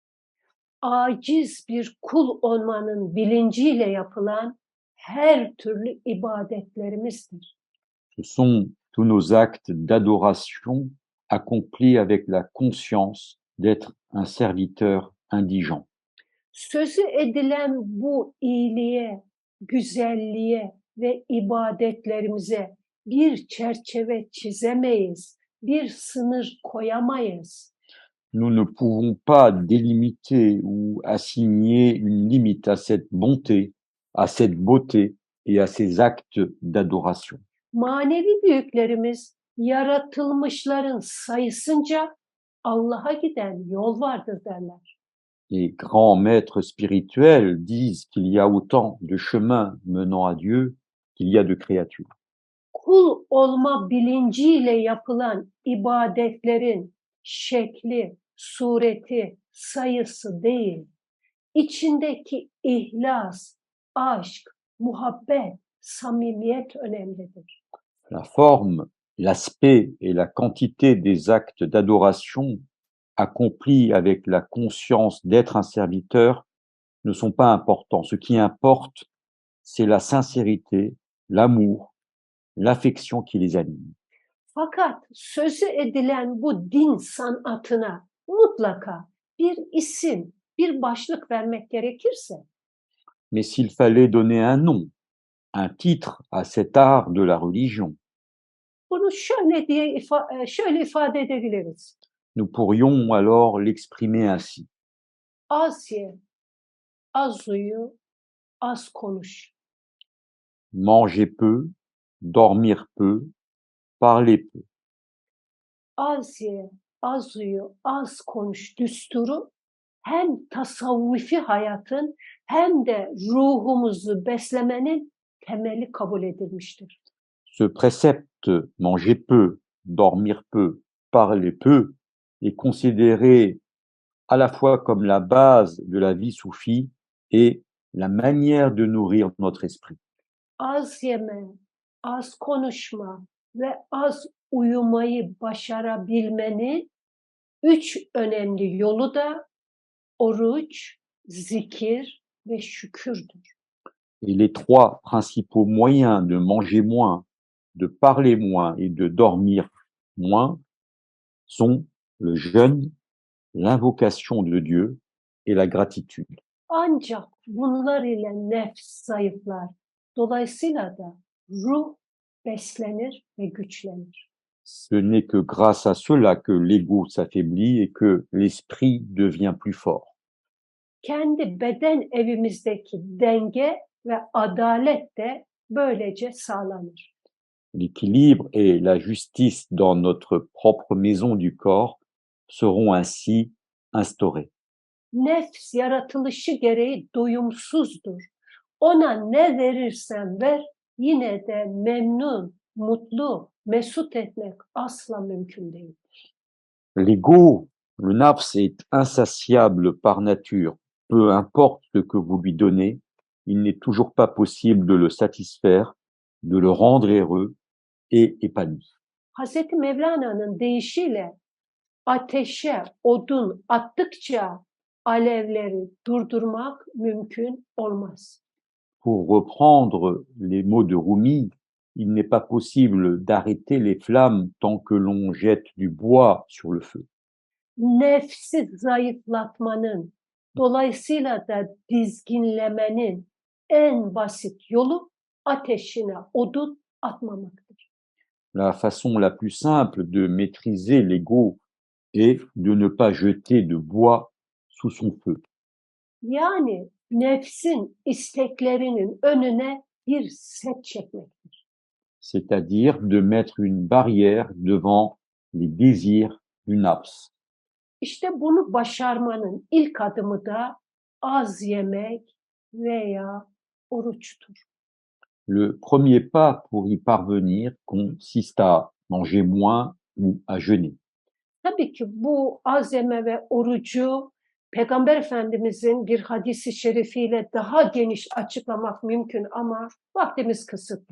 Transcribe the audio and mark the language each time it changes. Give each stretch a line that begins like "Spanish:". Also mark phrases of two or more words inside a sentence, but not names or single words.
Turkish: Aciz bir kul olmanın bilinciyle yapılan her türlü ibadetlerimizdir.
French: Ce sont tous nos actes d'adoration accomplis avec la conscience d'être un serviteur indigent.
Turkish: Sözü edilen bu iyiliğe, güzelliğe ve ibadetlerimize bir çerçeve çizemeyiz, bir sınır koyamayız.
French: Nous ne pouvons pas délimiter ou assigner une limite à cette bonté, à cette beauté et à ces actes d'adoration.
Turkish: Manevi büyüklerimiz yaratılmışların sayısınca Allah'a giden yol vardır derler.
French: Les grands maîtres spirituels disent qu'il y a autant de chemins menant à Dieu qu'il y a de créatures.
Turkish: Kul olma bilinciyle yapılan ibadetlerin şekli, sureti, sayısı değil, içindeki ihlas, aşk, muhabbet, samimiyet önemlidir.
French: La forme, l'aspect et la quantité des actes d'adoration accomplis avec la conscience d'être un serviteur ne sont pas importants. Ce qui importe, c'est la sincérité, l'amour, l'affection qui les anime.
Turkish: Fakat sözü edilen bu din sanatına mutlaka bir isim, bir başlık vermek gerekirse,
French: Mais s'il fallait donner un nom, un titre à cet art de la religion,
Turkish: bunu şöyle ifade edebiliriz.
French: nous pourrions alors l'exprimer ainsi.
Turkish: Az ye, az uyu, az konuş.
French: Manger peu, dormir peu, parler peu.
Turkish: Az ye, az uyu, az konuş düsturu hem tasavvufi hayatın hem de ruhumuzu beslemenin temeli kabul edilmiştir.
French: Ce précepte manger peu, dormir peu, parler peu est considéré à la fois comme la base de la vie soufie et la manière de nourrir notre esprit.
Turkish: Az yeme, az konuşma ve az uyumayı başarabilmenin 3 önemli yolu da oruç, zikir ve şükürdür.
French: Et les trois principaux moyens de manger moins, de parler moins et de dormir moins sont le jeûne, l'invocation de Dieu et la gratitude.
Turkish: Ancak bunlar ile nefs zayıflar. Dolayısıyla da ruh beslenir ve güçlenir.
French: Ce n'est que grâce à cela que l'ego s'affaiblit et que l'esprit devient plus fort.
Turkish: Kendi beden evimizdeki denge ve adalet de böylece sağlanır.
French: L'équilibre et la justice dans notre propre maison du corps seront ainsi instaurés.
Turkish: Nefs yaratılışı gereği doyumsuzdur. Ona ne verirsen ver yine de memnun, mutlu, mesut etmek asla mümkün değil.
French: L'ego, le nafs, est insatiable par nature. Peu importe ce que vous lui donnez, il n'est toujours pas possible de le satisfaire, de le rendre heureux et épanoui.
Turkish: Hazreti Mevlana'nın deyişiyle ateşe odun attıkça alevleri durdurmak mümkün olmaz.
French: Pour reprendre les mots de Rumi, il n'est pas possible d'arrêter les flammes tant que l'on jette du bois sur le feu.
Turkish: Nefsi zayıflatmanın, dolayısıyla da dizginlemenin en basit yolu ateşine odun atmamaktır.
French: La façon la plus simple de maîtriser l'ego est de ne pas jeter de bois sous son feu.
Turkish: Yani nefsin isteklerinin önüne bir set çekmektir.
French: C'est-à-dire de mettre une barrière devant les désirs du nafs.
Turkish: İşte bunu başarmanın ilk adımı da az yemek veya oruçtur.
French: Le premier pas pour y parvenir consiste à manger moins ou à jeûner.
Turkish: Tabii ki bu az yeme ve orucu Peygamber Efendimizin bir hadisi şerifiyle daha geniş açıklamak mümkün ama vaktimiz kısıtlı.